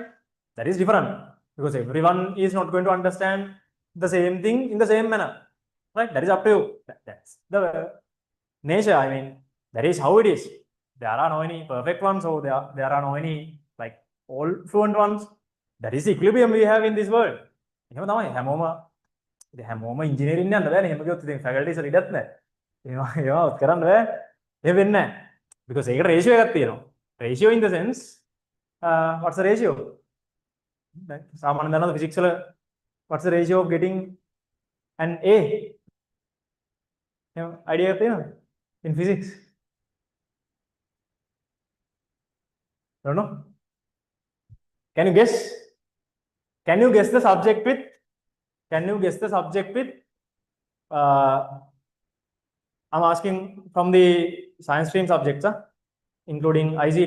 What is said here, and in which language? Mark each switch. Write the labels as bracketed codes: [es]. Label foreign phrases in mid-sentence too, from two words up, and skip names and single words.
[en] That is different, because everyone is not going to understand the same thing in the same manner, right? That is up to you. That's the nature. I mean, that is how it is. There are no any perfect ones, or there are no any like all fluent ones. That is the equilibrium we have in this world. [si] එහෙම තමයි හැමෝම ඉංජිනේරින් යන්න බෑනේ. එහෙම කිව්වොත් ඉතින් ෆැකල්ටිස් වල ඉඩක් නැහැ. ඒවා කරන්න බෑ. එහෙම වෙන්නේ නැහැ. Because ඒකට රේෂියෝ එකක් තියෙනවා. [en] Ratio in the sense, what's the ratio? [si] සාමාන්‍යයෙන් දන්නවද physics වල [en] what's the ratio of getting an A? [si] එහෙම idea එකක් තියෙනවද? [en] In physics? I don't know. Can you guess? Can you guess the subject with? I'm asking from the science stream subjects, including ICT.